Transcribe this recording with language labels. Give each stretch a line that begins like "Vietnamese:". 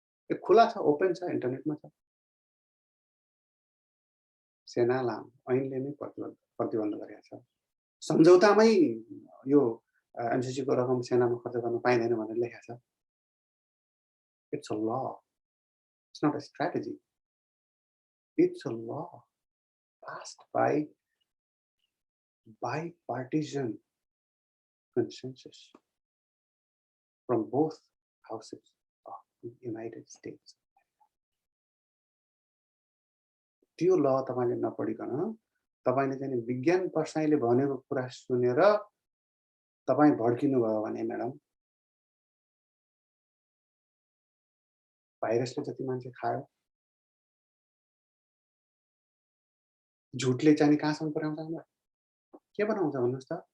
Nepali: यो खुला छ, ओपन छ, इन्टरनेटमा छ। सेना लाम ऐनले नै प्रतिबन्ध गरेको छ। सम्झौतामै यो एमसीसी को रकम सेनामा खर्च गर्न पाइँदैन भनेर लेखेको छ।
English: It's a law. It's not a strategy. It's a law passed by bipartisan consensus from both houses of the United States.
Nepali: त्यो ल तपाईले नपढिकन तपाईले चाहिँ विज्ञान पढ्साइले भनेको कुरा सुनेर तपाई भड्किनु भयो भने म्याडम भाइरसले जति मान्छे खायो झुटले चाहिँ कहाँसम्म पुर्याउँछ हामीलाई के बनाउँछ भन्नुस् त